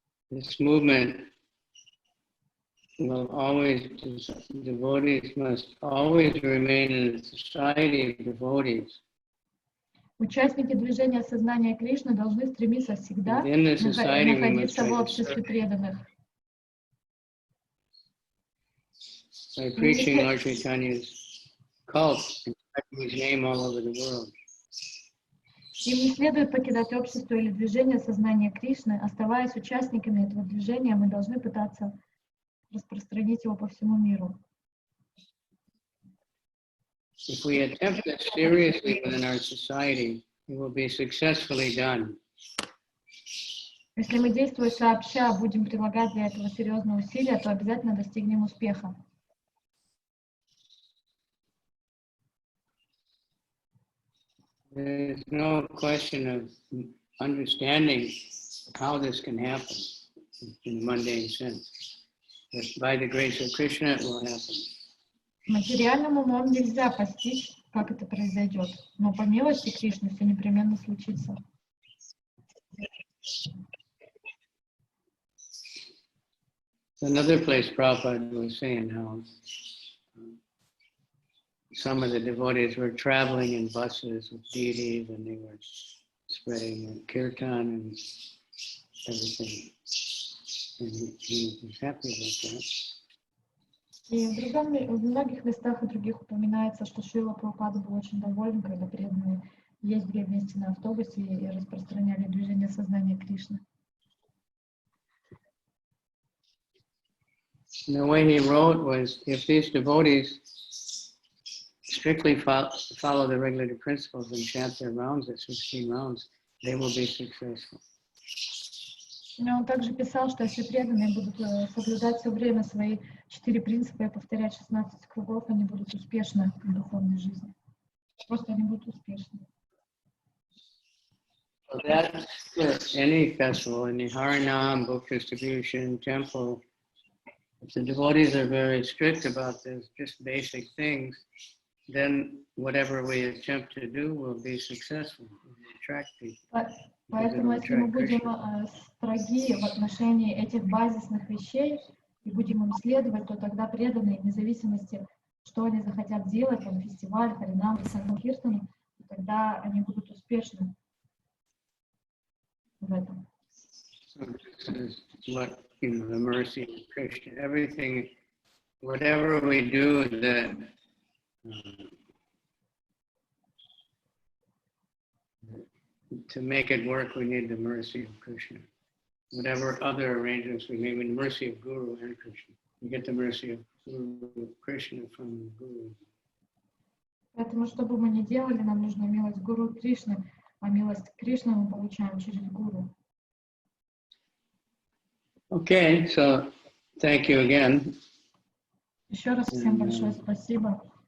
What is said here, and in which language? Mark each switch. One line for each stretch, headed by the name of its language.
English: This movement will always, devotees must always remain in the society of devotees.
Russian: Участники движения сознания Кришны должны стремиться всегда находиться в обществе преданных.
English: By preaching Lord Chaitanya's cult and spreading his name all over the world.
Russian: Им не следует покидать общество или движение сознания Кришны. Оставаясь участниками этого движения, мы должны пытаться распространить его по всему миру.
English: If we attempt this seriously within our society, it will be successfully done.
Russian: Если мы, действуя сообща, будем прилагать для этого серьезные усилия, то обязательно достигнем успеха.
English: There's no question of understanding how this can happen in a mundane sense. But by the grace of Krishna, it will happen.
Russian: Материальным умом нельзя постичь, как это произойдет, но по милости Кришны все непременно случится.
English: Another place Prabhupada was saying how some of the devotees were traveling in buses with deities and they were spreading kirtan and everything. And he was happy about that.
Russian: И в многих местах и других упоминается, что Шрила Прабхупада был очень доволен, когда преданные ездили вместе на автобусе и распространяли движение сознания Кришны.
English: The way he wrote was, if these devotees strictly follow the regulated principles and chant their rounds at 16 rounds, they will be successful.
Russian: Но он также писал, что если преданные будут соблюдать все время свои 4 принципа и повторять 16 кругов, они будут успешны в духовной жизни. Просто они будут успешны.
English: So that's any festival, any Harinam, book distribution, temple. If the devotees are very strict about this, just basic things, then whatever we attempt to do will be successful. It will attract people.
Russian: Поэтому, если мы будем строги в отношении этих базисных вещей и будем им следовать, то тогда преданные, вне зависимости, что они захотят делать, там, фестиваль, харинам, санкиртан, тогда они будут успешны в этом.
English: So this is what, the mercy of Krishna. Everything, whatever we do, that to make it work, we need the mercy of Krishna. Whatever other arrangements we make, with the mercy of Guru and Krishna. We get the mercy of Guru, Krishna from the Guru.
Russian: Поэтому, что бы мы ни делали, нам нужна милость Гуру Кришны, а милость Кришны мы получаем через Гуру.
English: Okay, so thank you again.
Russian: Еще раз всем большое спасибо.